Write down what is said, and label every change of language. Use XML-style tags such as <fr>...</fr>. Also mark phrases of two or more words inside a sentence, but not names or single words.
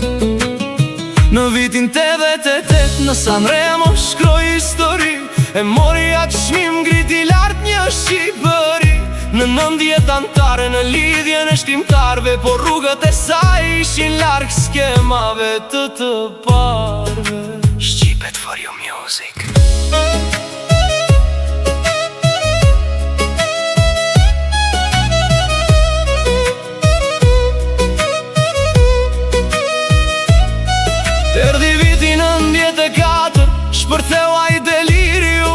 <sq>Në vitin 88, në Sanremo shkroi histori, e mori atë çmim, ngriti lart një shqipëri. Në 90 antare në lidhjen e shkrimtarve, por rrugët e saj ishin larg skemave të parve.</sq> <en>Shqipet for your music.</en> <sq>Erdhi viti 94, shpërtheu ai delirium.</sq>